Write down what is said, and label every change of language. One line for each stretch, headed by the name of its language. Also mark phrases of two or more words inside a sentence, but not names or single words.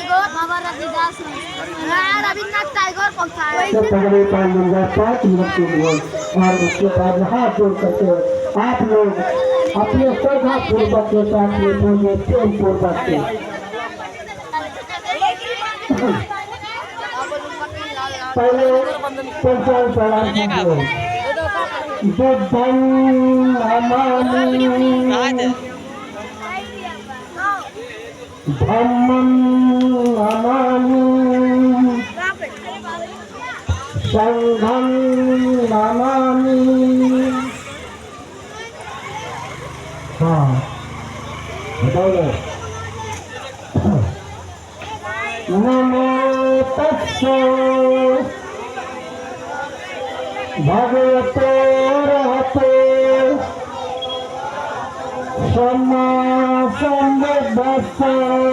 Hindi: पगड़े पाल मिल जाए 5 मिनट के लिए और उसके बाद हाथ जोड़ करके आप लोग अपने श्रद्धा पूर्वक के साथ में बोलिए प्रेम पूर्वक से पहले पंचायत प्रणाम कीजिए।
Pali: धम्मं नमामि संघं नमामि।
Hindi: हाँ बताओ।
Pali: नमो तस्सै भगवतो अरहतो सम्मा सम्बुद्धस्सै।